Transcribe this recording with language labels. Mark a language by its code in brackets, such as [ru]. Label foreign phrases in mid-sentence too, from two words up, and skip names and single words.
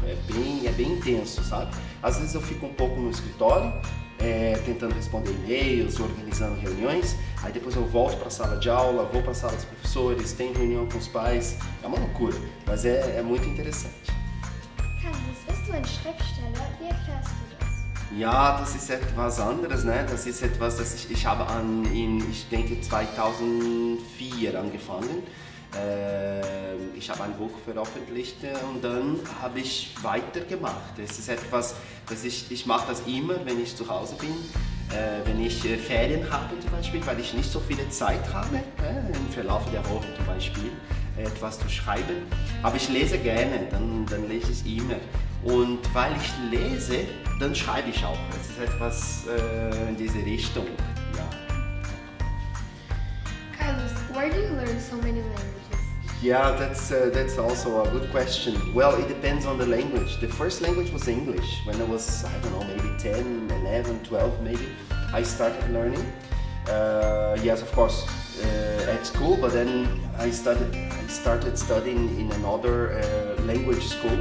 [pt] É bem intenso, sabe? Às vezes eu fico um pouco no escritório, tentando responder e-mails, organizando reuniões, aí depois eu volto para a sala de aula, vou para a sala dos professores, tenho reunião com os pais, é uma loucura, mas é muito interessante. Carlos, [de] bist du ein Schriftsteller? Wie erklärst du das? Ja, das ist etwas anderes, ne? Das ist etwas, das ich habe ich denke 2004 angefangen. Ich habe ein Buch veröffentlicht und dann habe ich weitergemacht. Es ist etwas, ich mache das immer, wenn ich zu Hause bin, wenn ich Ferien habe zum Beispiel, weil ich nicht so viel Zeit habe, im Verlauf der Woche zum Beispiel, etwas zu schreiben. Aber ich lese gerne, dann lese ich immer. Und weil ich lese, dann schreibe ich auch. Es ist etwas in diese Richtung. Ja. [en] Carlos, where do you learn so many languages? Yeah, that's also a good question. Well, it depends on the language. The first language was English. When I was, I don't know, maybe 10, 11, 12 maybe, I started learning. Yes, of course, at school, but then I started studying in another language school.